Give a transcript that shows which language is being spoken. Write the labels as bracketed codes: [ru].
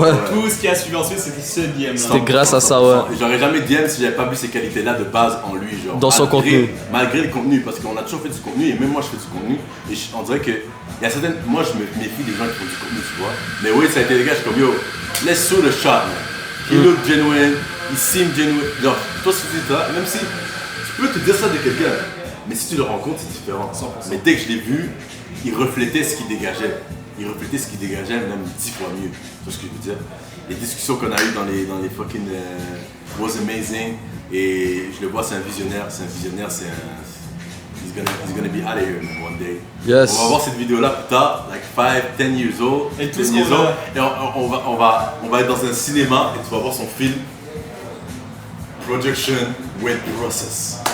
[fr] Tout ce qui a suivi ensuite, c'était ce DM là. C'était grâce à ça, ouais. J'aurais jamais DM si j'avais pas vu ces qualités-là de base en lui. Genre, dans son contenu. Malgré le contenu, parce qu'on a toujours fait du contenu et même moi je fais du contenu. Et on dirait que... Il y a certaines... Moi je me méfie des gens qui font du contenu, tu vois. Mais oui, ça a été les gars, je suis comme [en] yo, let's show the shot, man. He look genuine, he seem genuine. [fr] Genre, toi si tu dis ça, même si tu peux te dire ça de quelqu'un. Mais si tu le rencontres, c'est différent. 100%. Mais dès que je l'ai vu, il reflétait ce qu'il dégageait. Il reflétait ce qu'il dégageait, même 10 fois mieux. Tu vois ce que je veux dire? Les discussions qu'on a eues dans les [en] fucking was amazing. [fr] Et je le vois, c'est un visionnaire. C'est [en] he's gonna be out of here one day. Yes. [fr] On va voir cette vidéo-là plus tard, [en] like 5, 10 years old. [fr] Et tout ce qu'on a. Et on va être dans un cinéma et tu vas voir son film. [en] Production with process.